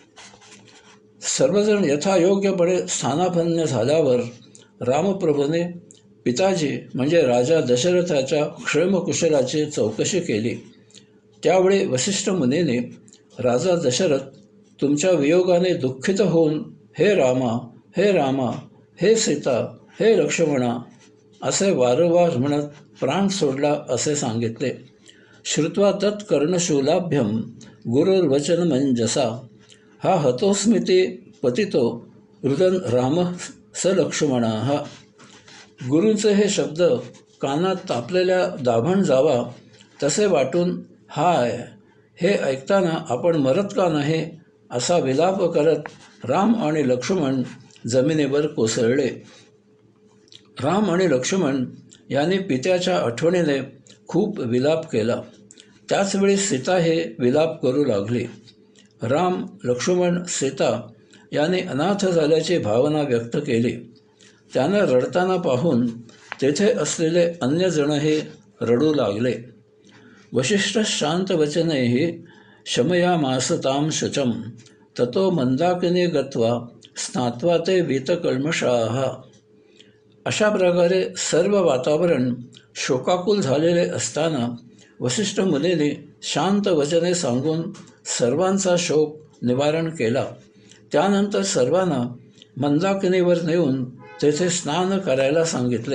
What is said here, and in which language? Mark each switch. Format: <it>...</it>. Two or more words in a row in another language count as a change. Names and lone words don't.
<mr>सर्वजण यथायोग्यपणे स्थानापन्न झाल्यावर रामप्रभूने पिताजी म्हणजे राजा दशरथाच्या क्षेमकुशलाची चौकशी केली. त्यावेळी वसिष्ठ मुनीने राजा दशरथ तुमच्या वियोगाने दुःखित होऊन हे रामा, हे रामा, हे सीता, हे लक्ष्मणा असे वारंवार म्हणत प्राण सोडला असे सांगितले.</mr> <sa>श्रुत्वा तत् कर्णशूलाभ्यम गुरुर्वचनमंजसा हा हतोस्मिती पतितो रुदन राम स लक्ष्मणः.</sa> <mr>गुरूंचे हे शब्द कानात तापलेल्या दाभण जावा तसे वाटून हाय हे ऐकताना आपण मरत का नाही असा विलाप करत राम आणि लक्ष्मण जमिनीवर कोसळले. राम आणि लक्ष्मण यांनी पित्याच्या आठवणीने खूप विलाप केला. त्याचवेळी सीता हे विलाप करू लागली. राम, लक्ष्मण, सीता यांनी अनाथ झाल्याची भावना व्यक्त केली. त्यांना रडताना पाहून तेथे असलेले अन्य जणही रडू लागले.</mr> <sa>वसिष्ठ शांत वचनैः शमयामास तां शुचं ततो मंदाकिनी गत्वा स्नात्वा ते वीतकल्मषाः.</sa> <mr>अशा प्रकारे सर्व वातावरण शोकाकुल झालेले असताना वसिष्ठ मुनीने शांत वचने सांगून सर्वांचा शोक निवारण केला. त्यानंतर सर्वांना मंदाकिनीवर नेऊन तेथे स्नान करायला सांगितले.</mr>